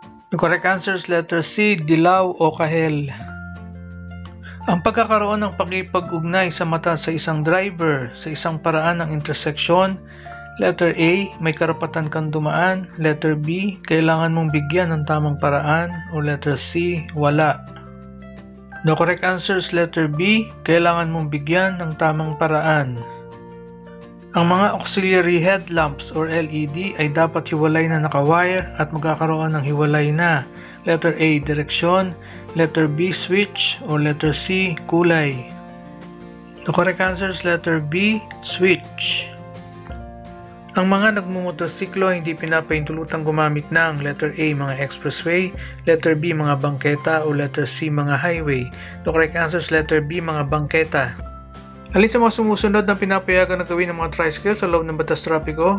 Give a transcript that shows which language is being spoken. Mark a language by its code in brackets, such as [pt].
[en] The correct answer is letter C, [tl] dilaw o kahel. Ang pagkakaroon ng pakipag-ugnay sa mata sa isang driver sa isang paraan ng interseksyon. Letter A, may karapatan kang dumaan. Letter B, kailangan mong bigyan ng tamang paraan. O letter C, wala. [en] The correct answer is letter B, [tl] kailangan mong bigyan ng tamang paraan. Ang mga auxiliary headlamps or LED ay dapat hiwalay na nakawire at magkakaroon ng hiwalay na. Letter A, direksyon. Letter B, switch. O letter C, kulay. [en] The correct answer is letter B, switch. [tl] Ang mga nagmumotorsiklo ay hindi pinapahintulutang gumamit ng letter A, mga expressway, letter B, mga bangketa, o letter C, mga highway. [en] The correct answer is letter B, [tl] mga bangketa. Alin sa mga sumusunod na pinapayagan na gawin ng mga tricycle sa loob ng batas trapiko?